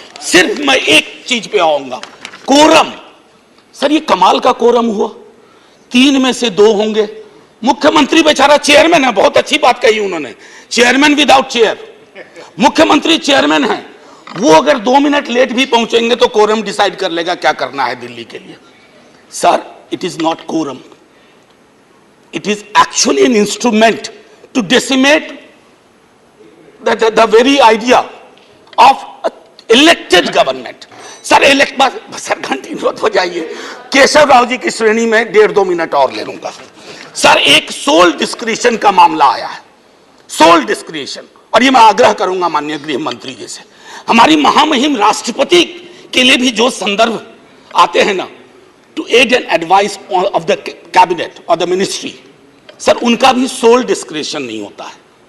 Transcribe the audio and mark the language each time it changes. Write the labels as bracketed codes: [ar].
[hi] सिर्फ मैं एक चीज पे आऊंगा, कोरम। सर ये कमाल का कोरम हुआ, 3 में से 2 होंगे। मुख्यमंत्री बेचारा चेयरमैन है, बहुत अच्छी बात कही उन्होंने, चेयरमैन विदाउट चेयर। मुख्यमंत्री चेयरमैन है, वो अगर 2 मिनट लेट भी पहुंचेंगे तो कोरम डिसाइड कर लेगा क्या करना है दिल्ली के लिए। [en] Sir it is not quorum, it is actually an instrument to decimate the very idea of elected government. [hi] Sir sir घंटी नोट हो जाइए, केशव राव जी की श्रेणी में 1.5-2 मिनट और ले लूंगा। सर एक सोल डिस्क्रिशन का मामला आया है, सोल डिस्क्रिशन, और ये मैं आग्रह करूंगा माननीय गृह मंत्री जी से, हमारी महामहिम राष्ट्रपति के लिए भी जो संदर्भ आते हैं ना, [en] to aid and advice of the cabinet [hi] और द मिनिस्ट्री, सर उनका भी सोल डिस्क्रिशन नहीं होता है।